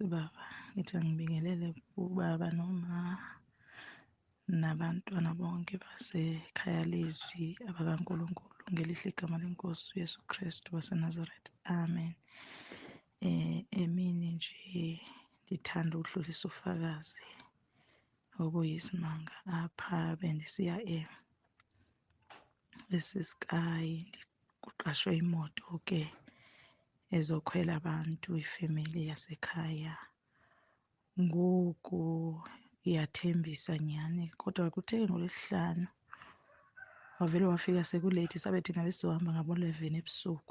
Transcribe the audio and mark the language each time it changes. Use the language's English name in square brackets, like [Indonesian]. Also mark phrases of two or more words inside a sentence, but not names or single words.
[Zulu] Baba, ngithi angibingelele ubaba noma nabantwana bonke basekhaya leZwi abakaNkulunkulu ngelihle igama lenkosi uYesu Kristu waseNazaretha. Amen. Emini nje ngithanda ukudlulisa ufakazi obuyisimanga apha bendisiya eSisekayi. Kuqashwe imoto-ke ezokhwela abantu, ifemeli yasekhaya. Ngoku iyathembisa nyani, kodwa kuthe ngoLwesihlanu wavele wafika sekuleyithi, sabe thina besizohamba ngabo-11 ebusuku.